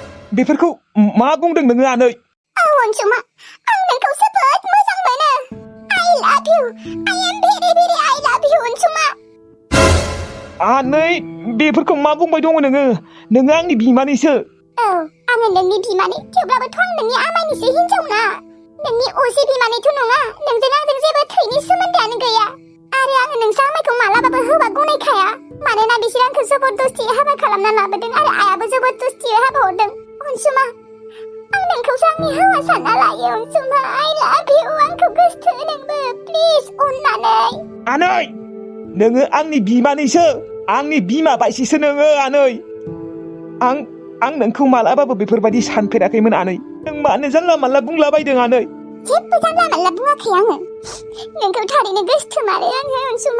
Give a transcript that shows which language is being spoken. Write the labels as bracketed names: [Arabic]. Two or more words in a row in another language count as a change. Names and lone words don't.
[Bodo] बेफोरखौ मा बुंदों नोङो आनै? अनसुमा आं नोंखौ जोबोद मोजां मोनो। [English] I love you. I am very I love you अनसुमा। [Bodo] आनै बेफोरखौ मा बुंबाय दङ नोङो? नोङो आंनि बिमानैसो। औ आङो नोंनि बिमानै, थेवब्लाबोथ' आं नोंनि आमायनिसो हिनजावना। नोंनि असे बिमानैथ' नङा। नोंजों आंजों जेबो थैनि सोमोन्दोआनो गैया। आरो आङो नोंसा आमायखौ मालाबाबो होबा गनायखाया। मानोना बिसोर आंखौ जबरदस्ति हाबा खालामना लाबोदों आरो आयाबो जबरदस्ति हाबा हरदों। अनसुमा आं नोंखौसो आंनि हौवा सानना लायो अनसुमा। [English] I love you। [Bodo] आंखौ गोसथो नोंबो प्लिज अननानै। आनै नोङो आंनि बिमानैसो, आंनि बिमा बायसिसो नोङो आनै। आं नोंखौ मालाबाबो बेफोरबायदि सानफेराखैमोन आनै। नों मानो जानला मानला बुंलाबायदों आनै? जेबो जानला मानला बुङाखै आङो। नोंखौ थारैनो गोसथोमारो आङो अनसुमा।